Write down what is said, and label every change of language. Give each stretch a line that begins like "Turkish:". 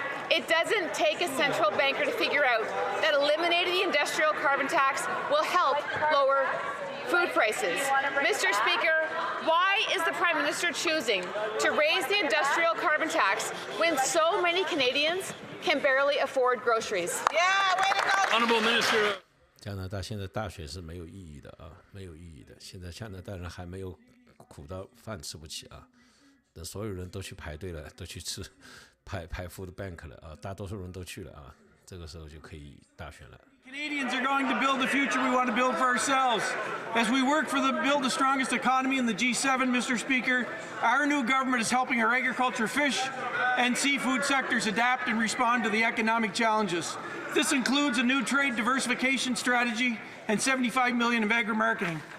English: It doesn't take a central banker to figure out that eliminating the industrial carbon tax will help lower food prices. Mr. Speaker, why is the Prime Minister choosing to raise the industrial carbon tax when so many Canadians can barely afford groceries? Yeah, way to go! Honourable Minister.
Chinese: 加拿大现在大选是没有意义的啊，没有意义的。现在加拿大人还没有苦到饭吃不起啊，等所有人都去排队了，都去吃排 food bank 了啊，大多数人都去了啊，这个时候就可以大选了。
English: Canadians are going to build the future we want to build for ourselves. As we work for build the strongest economy in the G7, Mr. Speaker, our new government is helping our agriculture, fish, and seafood sectors adapt and respond to the economic challenges. This includes a new trade diversification strategy and $75 million of agri-marketing.